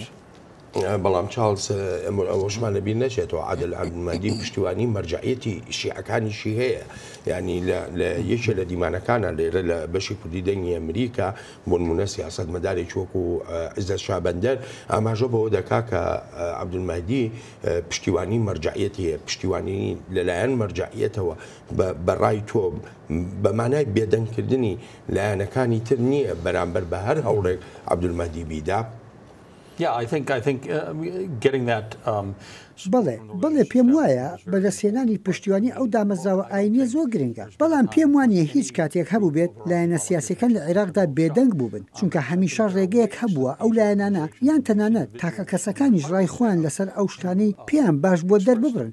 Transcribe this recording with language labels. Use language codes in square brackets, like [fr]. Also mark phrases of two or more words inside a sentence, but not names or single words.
[ckb] بەڵام چارلز ئەوەشمانە بیر نەچێتەوە عادل عەبدولمەهدی پشتیوانی مەرجعیەتی شیعەکانیشی هەیە، ینی لە یەکێ لە دیمانەکانە لێرە لە بەشی کوردی دەنگی ئەمریکا بۆ نمونە سیاسەتمەدارێکی وەکو عیزەت شابەندەر ئاماژە بەوە دەکا کە عەبدولمەهدی پشتیوانی مەرجعیەتی هەیە، پشتیوانی لەلایەن مەرجعیەتەوە بەڕای تۆ بەمانای بێدەنگکردنی لایەنەکانی تر نییە بەرامبەر بە هەر هەوڵێک عەبدولمەهدی بیدا. [en] Yeah, I think getting that. [ckb] بەڵێ پێم وایە بەدەستێنانی پشتیوانی ئەو دامەزراوە ئاینیە زۆر گرنگە، بەڵام پێم وانە هیچ کاتێک هەبوو بێت لایەنە سیاسەکان لە عێراقدا بێدەنگ بووبن، چونکە هەمیشە ڕێگەیەک هەبووە ئەو لایەنانە یان تەنانەت تاکە کەسەکانیش ڕای خۆیان لەسەر ئەو شتانەی پێیان باش بۆ دەرببرن.